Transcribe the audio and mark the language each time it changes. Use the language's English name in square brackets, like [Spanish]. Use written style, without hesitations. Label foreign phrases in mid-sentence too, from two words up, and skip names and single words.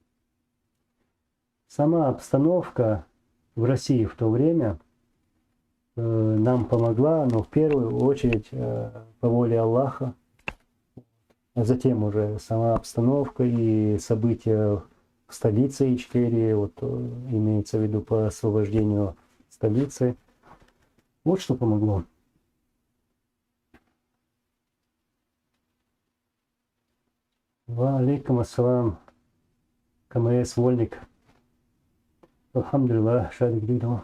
[Russian] Сама обстановка в России в то время нам помогла, но в первую очередь по воле Аллаха, а затем уже сама обстановка и события в столице Ичкерии, вот имеется в виду по освобождению столицы. Вот что помогло. [Arabic] وعليكم السلام, [Russian] КМС Вольник. Алхамдулилlah, Шадик Дидо.